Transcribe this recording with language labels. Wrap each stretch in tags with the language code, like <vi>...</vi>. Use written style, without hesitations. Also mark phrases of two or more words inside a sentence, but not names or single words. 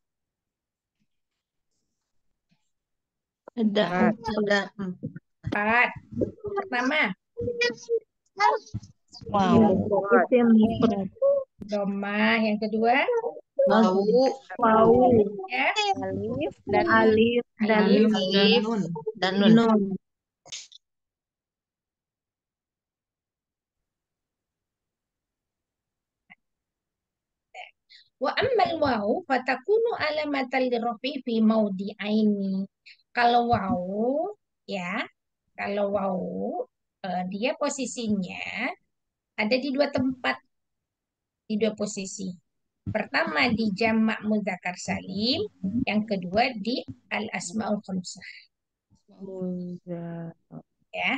<id>Ada Ada. Empat. Pertama, Wow.</id> <ar>اسم مفرد.</ar> <id>domah. Yang kedua, Wau. Wau, ya, Alif dan alif, dan alif. nun. Dan nun. Nun.</id> <ar>وأما الواو فتكون علامة للرفع في موضعين.</ar> <id>Kalau waw, ya, kalau waw, dia posisinya ada di dua tempat, di dua posisi. Pertama di jamak</id> <ar>مذكر سالم,</ar> <id>yang kedua di</id> <ar>الأسماء الخمسة,</ar> <id>ya.</id>